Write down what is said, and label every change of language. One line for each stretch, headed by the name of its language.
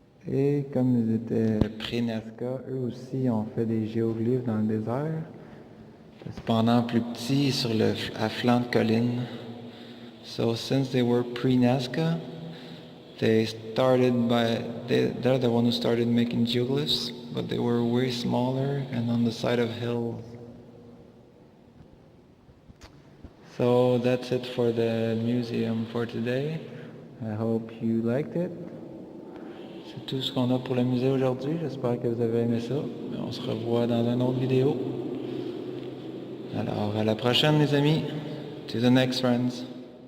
French: Et comme ils étaient pré-Nazca, eux aussi ont fait des géoglyphes dans le désert. cependant plus petits sur à flanc de colline.
English: So since they were pre-Nazca, they're the one who started making geoglyphs, but they were way smaller and on the side of hills. So that's it for the museum for today. I hope you liked it.
French: C'est tout ce qu'on a pour le musée aujourd'hui. J'espère que vous avez aimé ça. On se revoit dans une autre vidéo. Alors, à la prochaine les amis.
English: To the next friends.